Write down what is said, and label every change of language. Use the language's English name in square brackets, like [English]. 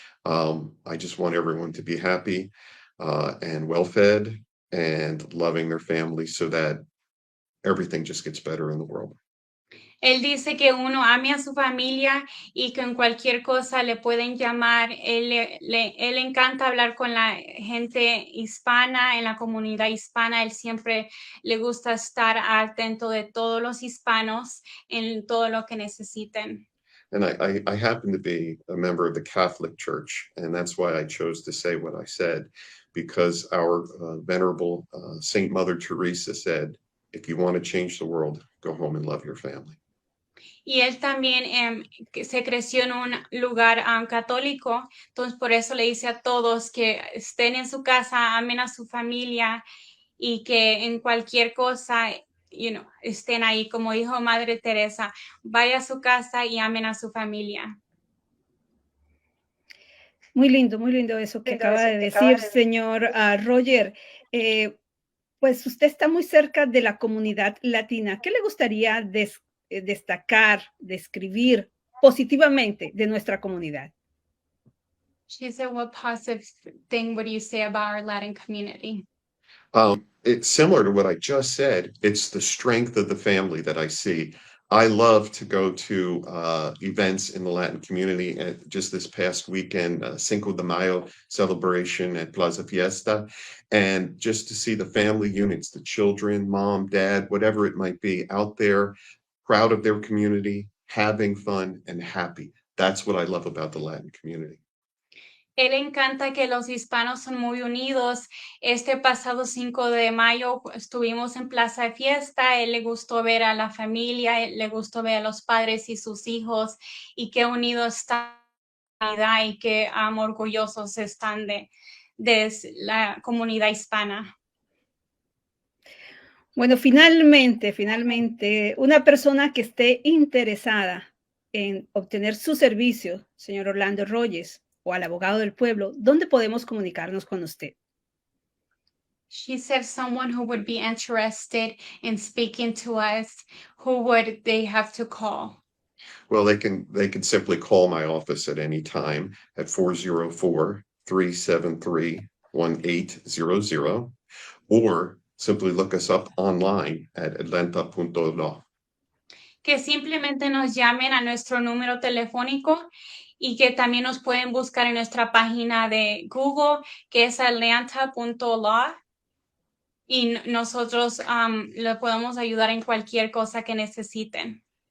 [English] I just want everyone to be happy and well-fed and loving their family so that everything just gets better in the world. [Spanish] Él dice que uno ame a su familia y que en cualquier cosa le pueden llamar. Él encanta hablar con la gente hispana, en la comunidad hispana. Él siempre le gusta estar atento de todos los hispanos en todo lo que necesiten. [English] And I happen to be a member of the Catholic Church, and that's why I chose to say what I said, because our venerable Saint Mother Teresa said, if you want to change the world, go home and love your family. [Spanish] Y él también se creció en un lugar católico, entonces por eso le dice a todos que estén en su casa, amen a su familia y que en cualquier cosa, estén ahí, como dijo Madre Teresa, vaya a su casa y amen a su familia. Muy lindo eso que acaba de decir, señor Roger. Pues usted está muy cerca de la comunidad latina. ¿Qué le gustaría destacar, describir positivamente de nuestra comunidad? [English] She said, what positive thing would you say about our Latin community? It's similar to what I just said. It's the strength of the family that I see. I love to go to events in the Latin community. Just this past weekend, Cinco de Mayo celebration at Plaza Fiesta, and just to see the family units, the children, mom, dad, whatever it might be, out there, proud of their community, having fun and happy. That's what I love about the Latin community. [Spanish] Él encanta que los hispanos son muy unidos. Este pasado 5 de mayo estuvimos en Plaza de Fiesta. Él le gustó ver a la familia, le gustó ver a los padres y sus hijos y qué unidos están y qué orgullosos están de la comunidad hispana. Bueno, finalmente, una persona que esté interesada en obtener su servicio, señor Orlando Rogers, o al abogado del pueblo, ¿dónde podemos comunicarnos con usted? [English] She said someone who would be interested in speaking to us, who would they have to call? Well, they can simply call my office at any time at 404-373-1800, or simply look us up online at atlanta.law. [Spanish] Que simplemente nos llamen a nuestro número telefónico y que también nos pueden buscar en nuestra página de Google, que es atlanta.law, y nosotros le podemos ayudar en cualquier cosa que necesiten.